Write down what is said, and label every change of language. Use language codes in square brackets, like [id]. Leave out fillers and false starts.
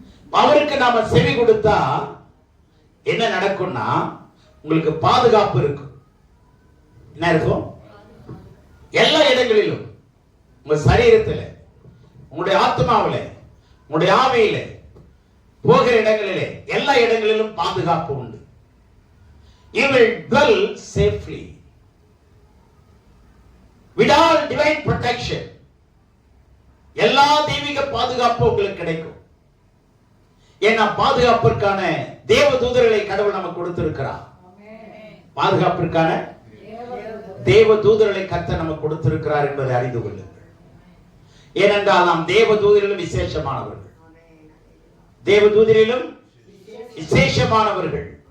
[ta] அவருக்கு நாம செவி கொடுத்தா என்ன நடக்கும்னா, உங்களுக்கு பாதுகாப்பு இருக்கும். என்ன இருக்கும்? எல்லா இடங்களிலும், உங்க சரீரத்தில், உங்களுடைய ஆத்மாவில், உங்களுடைய ஆவியில, போகிற இடங்களிலே, எல்லா இடங்களிலும் பாதுகாப்பு உண்டு. [en] You will dwell safely with all divine protection. [ta] எல்லா தெய்வீக பாதுகாப்பு உங்களுக்கு கிடைக்கும். ஏன்னா பாதுகாப்பிற்கான தேவ தூதர்களை கடவுள் நமக்கு கொடுத்திருக்கிறார். பாதுகாப்பிற்கான தேவ தூதர்களை கர்த்தர் நமக்கு கொடுத்திருக்கிறார் என்பதை அறிந்து கொள்ளுங்கள். ஏனென்றால் நாம் தேவ தூதரிலும் விசேஷமானவர்கள். தேவ தூதரிலும் விசேஷமானவர்கள்.